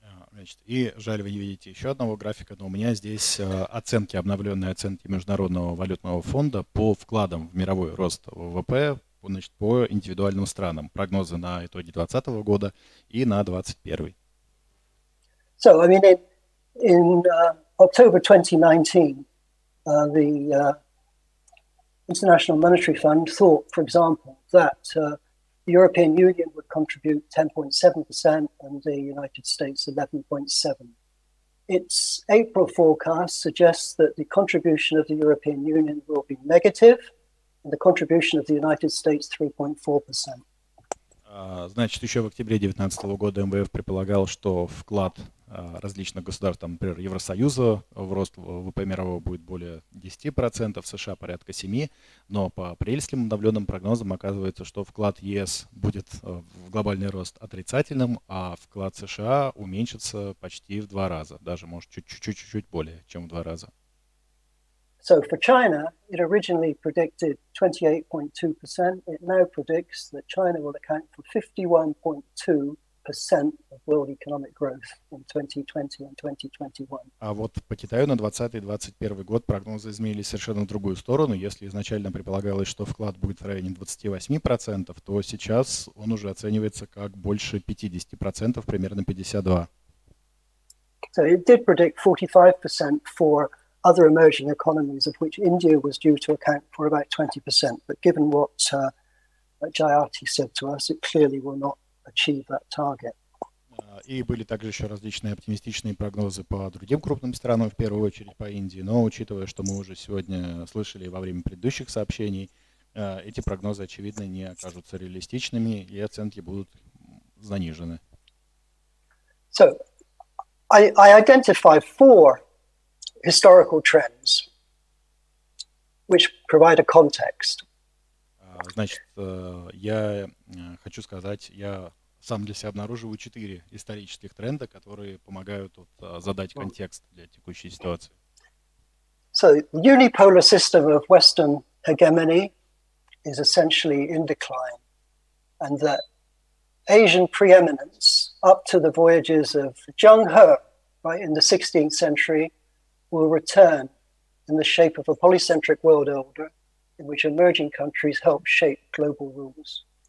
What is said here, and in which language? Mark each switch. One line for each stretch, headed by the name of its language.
Russian: Значит, и жаль, вы не видите еще одного графика, но у меня здесь оценки, обновленные оценки Международного валютного фонда по вкладам в мировой рост ВВП, значит, по индивидуальным странам. Прогнозы на итоги 2020 года и на 2021.
English: So, I mean, in October 2019, the International Monetary Fund thought, for example, that the European Union would contribute 10.7% and the United States 11.7%. Its April forecast suggests that the contribution of the European Union will be negative and the contribution of the United States 3.4%.
Russian: Значит, еще в октябре 2019 года МВФ предполагал, что вклад различных государств, там, например, Евросоюза, в рост ВВП мирового будет более 10%, США порядка 7%, но по апрельским обновленным прогнозам оказывается, что вклад ЕС будет в глобальный рост отрицательным, а вклад США уменьшится почти в 2 раза, даже, может, чуть-чуть более, чем в 2 раза.
English: So for China, it originally predicted 28.2%. It now predicts that China will account for 51.2% of world economic growth in 2020 and 2021.
Russian: А вот по Китаю на 2020-2021 год прогнозы изменились совершенно в другую сторону. Если изначально предполагалось, что вклад будет в районе 28%, то сейчас он уже оценивается как больше 50%, примерно 52%.
English: So it did predict 45% for other emerging economies, of which India was due to account for about 20%. But given what Jayati said to us, it clearly will not achieve that target.
Russian: И были также еще различные оптимистичные прогнозы по другим крупным странам, в первую очередь по Индии. Но учитывая, что мы уже сегодня слышали во время предыдущих сообщений, эти прогнозы, очевидно, не окажутся реалистичными, и оценки будут занижены.
English: So I identify 4 historical trends which provide a context.
Russian: Значит, я хочу сказать, я сам для себя обнаруживаю 4 исторических тренда, которые помогают задать контекст для текущей ситуации.
English: So the unipolar system of Western hegemony is essentially in decline, and that Asian preeminence up to the voyages of Zheng He, right, in the 16th century, will return in the shape of a polycentric world order in which emerging countries help shape global rules.